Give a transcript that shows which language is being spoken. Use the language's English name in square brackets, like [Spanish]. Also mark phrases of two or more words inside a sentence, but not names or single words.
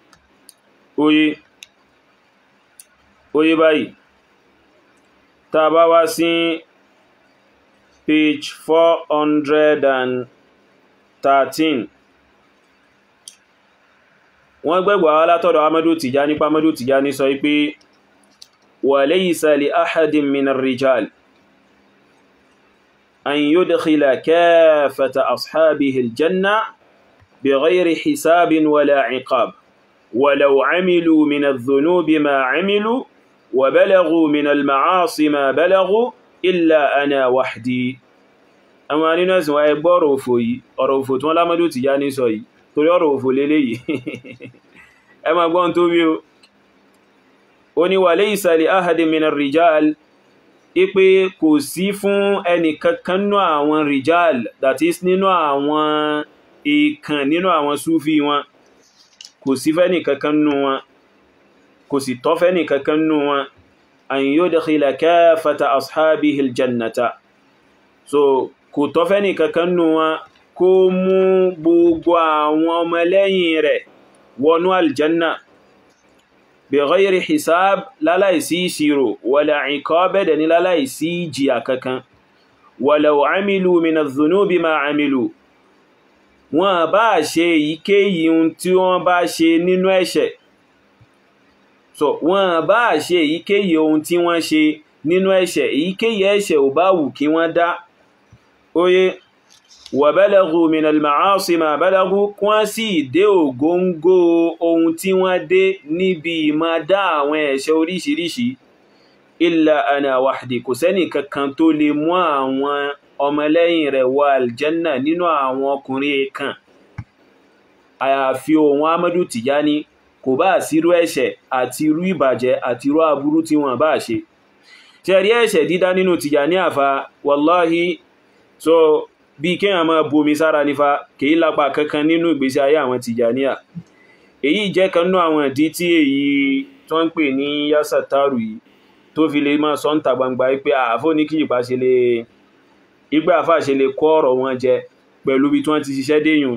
[Yoruba] oye báyìí, tá bá wá sí page 413, wọ́n gbẹ́gbà wá látọ̀dọ̀ Ahmadu Tijani pa Ahmadu Tijani sọ pé [Arabic] وليس لأحد من الرجال أن يدخل كافة أصحابه الجنة بغير حساب ولا عقاب ولو عملوا من الذنوب ما عملوا وبلغوا من المعاصي ما بلغوا إلا أنا وحدي. [Yoruba] Àwọn nínú ẹ̀sìn wa ẹgbọ́ ọ̀rọ̀ òfò yìí, ọ̀rọ̀ òfò tí wọ́n l'Ahmadu Tijani sọ yìí, torí ọ̀rọ̀ òfò lélé yìí. Ẹ máa gbọ́n tó bí o ní [Arabic] وليس لأحد من الرجال, [Yoruba] ipé kò sí fún ẹni kankan nínú àwọn rijal, [English] that is [Yoruba] nínú àwọn ìkan nínú àwọn súfí wọn, kò sí fẹ́ni kankan nínú wọn, kò sì tọ́ fẹ́ni kankan nínú wọn [Arabic] أن يدخل كافة أصحابه الجنة. [Yoruba] So kò tọ́ fẹ́ni kankan nínú wọn kó mú gbogbo àwọn ọmọlẹ́yìn rẹ̀ wọnú [Arabic] الجنة بغير حساب, [Yoruba] láláìsí ìṣirò, [Arabic] ولا عقاب, [Yoruba] ní láláìsí ìjìyà kankan, [Arabic] ولو عملوا من الذنوب ما عملوا, [Yoruba] wọ́n bá ṣe èyíkéyìí ohun tí wọ́n bá ṣe nínú ẹ̀ṣẹ̀. So wọ́n bá ṣe èyíkéyìí ohun tí wọ́n ṣe nínú ẹ̀ṣẹ̀, èyíkéyìí ẹ̀ṣẹ̀ ò bá wù kí wọ́n dá, oye [Arabic] وبلغوا من المعاصي ما بلغوا, [Yoruba] wọ́n sì dé ògóngó ohun tí wọ́n dé níbi ìmọ̀ dá àwọn ẹ̀ṣẹ̀ oríṣiríṣi, [Arabic] إلا أنا وحدي, [Yoruba] kò sẹ́ni kankan tó lè mú àwọn ọmọlẹ́yìn rẹ̀ wọ aljanna nínú àwọn ọkùnrin kan àyàfi òun Ahmadu Tijani, kò bá sírú ẹ̀ṣẹ̀ àti irú ìbàjẹ́ àti irú aburú tí wọ́n bá ṣe. Ṣé rí ẹ̀ṣẹ̀ dídá nínú Tijaniya fa wallahi, so bí kéèyàn máa bomi sára nífa kìí lápa kankan nínú ìgbésí ayé àwọn Tijaniya. Èyí jẹ́ kan nínú àwọn ìdí tí èyí tó ń pè ní Yasattaru yìí tó fi lè máa sọ ń ta gbangba pé àfó ní Kíyìpá ṣe lè ìgbà àfá ṣe lè kó ọ̀rọ̀ wọn jẹ pẹ̀lú bí tí wọ́n ti ṣiṣẹ́ dé yùn.